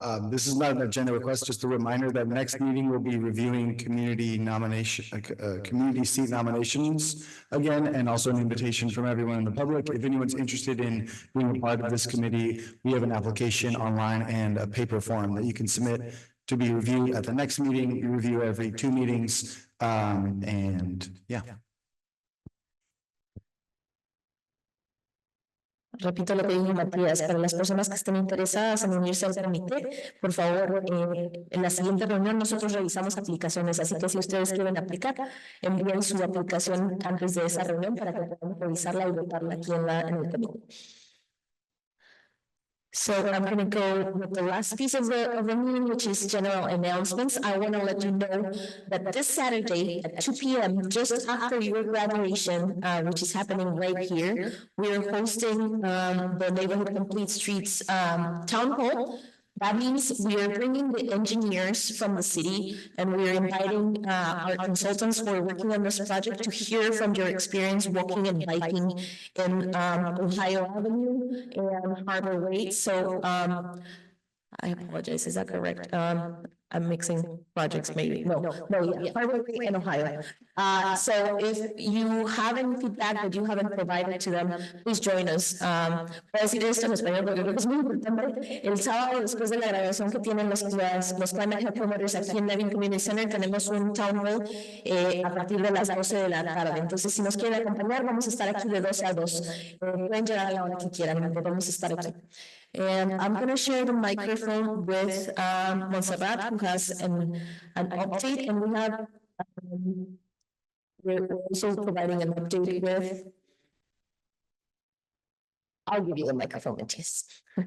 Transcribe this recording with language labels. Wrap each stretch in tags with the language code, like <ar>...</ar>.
<en>This is not an agenda request, just a reminder that next meeting will be reviewing community nomination, community seat nominations again, and also an invitation from everyone in the public. If anyone's interested in being a part of this committee, we have an application online and a paper form that you can submit to be reviewed at the next meeting. We review every 2 meetings, and yeah.</en> <es>Repito lo que dijo Matías, para las personas que estén interesadas en unirse al comité, por favor, en la siguiente reunión nosotros revisamos aplicaciones, así que si ustedes quieren aplicar, envíen su aplicación antes de esa reunión para que podamos revisarla y votarla aquí en el comité.</es> <en>So I'm going to go with the last piece of the meeting, which is general announcements. I want to let you know that this Saturday at 2 p.m., just after your graduation, which is happening right here, we are hosting the Neighborhood Complete Streets Town Hall. That means we are bringing the engineers from the city and we are inviting our consultants who are working on this project to hear from your experience walking and biking in Ohio Avenue and Harbor Way. So I apologize, is that correct? I'm mixing projects maybe. No, yeah, Harbor Way and Ohio. So if you have any feedback that you haven't provided to them, please join us.</en> <es>Voy a decir esto en español porque creo que es muy importante. El sábado, después de la grabación que tienen los Climate Hub Promoters aquí en Nevin Community Center, tenemos un town hall a partir de las 12 de la tarde. Entonces, si nos quieren acompañar, vamos a estar aquí de 12 a 2. Pueden llegar a la hora que quieran, vamos a estar aquí.</es> <en>And I'm going to share the microphone with Montserrat, who has an update, and we have we're also providing an update with. I'll give you the microphone, Matías.</en>